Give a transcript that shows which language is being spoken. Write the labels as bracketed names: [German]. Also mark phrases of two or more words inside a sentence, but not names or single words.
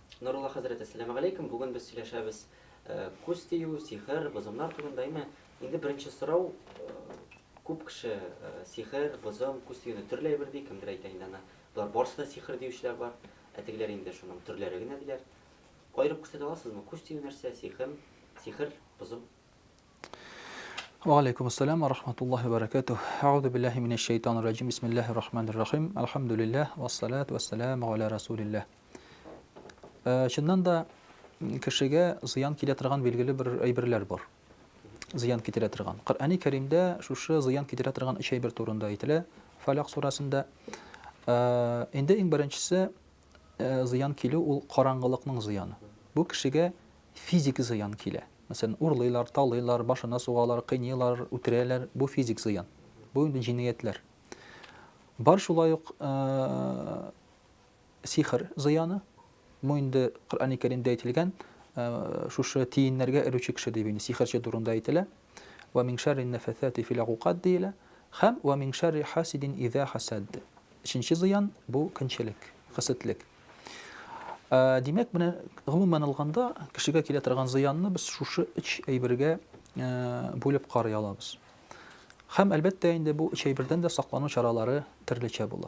[Tatar] Нурулла хәзрәт, ассаламу алейкум. Бүген без сөйләшәбез күз тию, сихер, бозымнар турында. Инде беренче сорау, күп кеше сихер, бозым, күз тиюне төрле әйбер ди, кемдер әйтә инде аны. Булар барысы да сихер диючеләр бар. Тегеләр инде шуның төрләре генә диләр. Аерып күрсәтә аласызмы? Күз тию нәрсә, сихер, бозым? [Arabic] وعليكم السلام ورحمة الله وبركاته. أعوذ بالله من الشيطان الرجيم. بسم الله الرحمن الرحيم. الحمد لله والصلاة والسلام على رسول الله. [Tatar] Чыннан да кешегә зыян килә торган билгеле бер әйберләр бар. Зыян китерә торган. Коръәни Кәримдә шушы зыян китерә торган өч әйбер турында әйтелә. Фалак сурасында. Инде иң беренчесе зыян килү ул караңгылыкның зыяны. Бу кешегә физик зыян килә. Мәсәлән, урлыйлар, талыйлар, башына сугалар, кыйныйлар, үтерәләр. Бу физик зыян. Бу инде җинаятләр. Бар шулай ук сихер зыяны. Бу инде Коръәни Кәримдә әйтелгән, шушы тиеннәргә эрүче кеше дип инде сихерче турында әйтелә. [Arabic] ومن شر النفاثات في العقد диелә. [Tatar] Һәм [Arabic] ومن شر حاسد إذا حسد. [Tatar] Өченче зыян бу көнчелек, хәсәтлек. Димәк, менә гомумән алганда кешегә килә торган зыянны без шушы өч әйбергә бүлеп карый алабыз. Һәм әлбәттә инде бу өч әйбердән дә саклану чаралары төрлечә була.